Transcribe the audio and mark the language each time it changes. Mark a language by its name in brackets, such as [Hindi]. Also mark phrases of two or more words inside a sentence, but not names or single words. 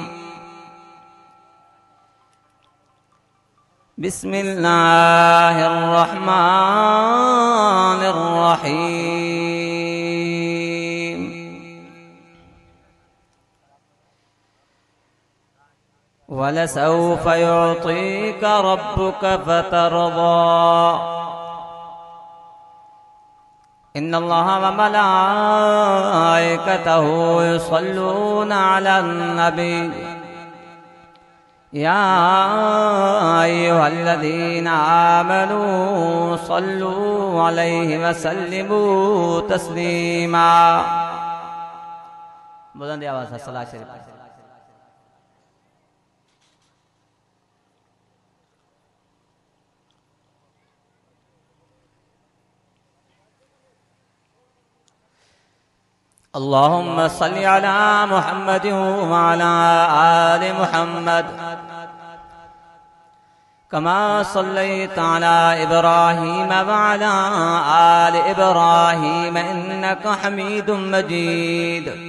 [Arabic] بسم الله الرحمن الرحيم ولسوف يعطيك ربك فترضى إن الله وملائكته يصلون على النبي يا أيها الذين آمنوا صلوا عليه وسلموا تسليما. [Urdu] بلند آواز سے صلوٰۃ شریف. [Arabic] اللهم صل على محمد وعلى آل محمد كما صليت على إبراهيم وعلى آل إبراهيم إنك حميد مجيد.